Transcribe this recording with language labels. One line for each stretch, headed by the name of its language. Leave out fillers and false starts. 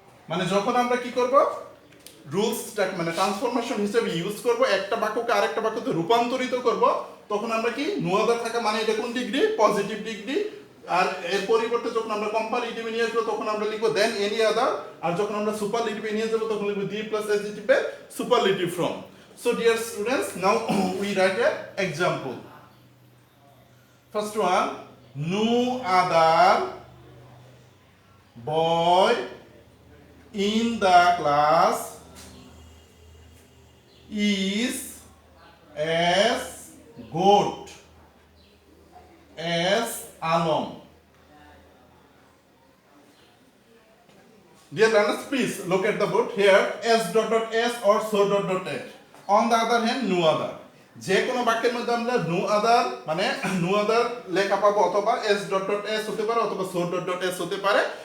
Bangla: মানে যখন আমরা কি করব রুলসটা মানে ট্রান্সফরমেশন হিসেবে ইউজ করব, একটা বাক্যকে আরেকটা বাক্যতে রূপান্তরিত করব, তখন আমরা কি নো আদার থাকা মানে এটা কোন ডিগ্রি? Positive degree. আর এর পরিবর্তে যখন আমরা কম্পারেটিভে নিয়ে আসবো তখন আমরা লিখবো দেন এনি আদার। আর যখন আমরা সুপারলেটিভে নিয়ে যাব তখন লিখবো দি প্লাস adjective এর superlative form.
English: So dear students, now we write an example. First one, no other boy in the class is as good as Alom. Dear learners, please look at the board here. S dot dot S or so dot dot S. On the other hand, no other.
Bangla: যে কোনো বাক্যের মধ্যে আমরা no other মানে no other লেখা পাবো, অথবা S dot dot S হতে পারে অথবা সো ডট ডট এস হতে পারে।